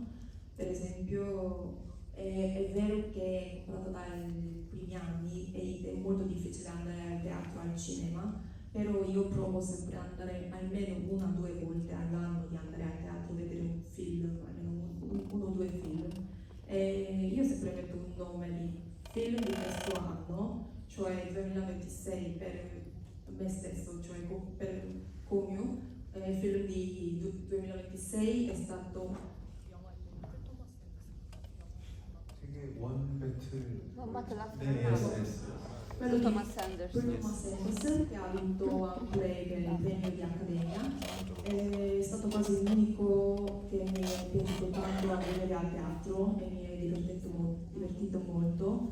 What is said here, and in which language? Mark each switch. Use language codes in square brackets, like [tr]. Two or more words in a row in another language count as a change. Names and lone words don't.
[it] Per esempio, è vero che comprato dai primi anni è molto difficile andare al teatro, al cinema, però io provo sempre ad andare almeno 1 o 2 volte all'anno di andare al teatro a vedere un film, almeno 1 o 2 film. E io sempre metto un nome di film di questo anno, cioè 2026 per me stesso, cioè per Comio. Il film di 2026 è stato [ko] 되게 원 배틀 [it] l'altro quello di Thomas Anderson. Thomas Anderson, che ha vinto anche il premio di Accademia. È stato quasi l'unico che mi è piaciuto tanto a vedere al teatro e mi è divertito molto.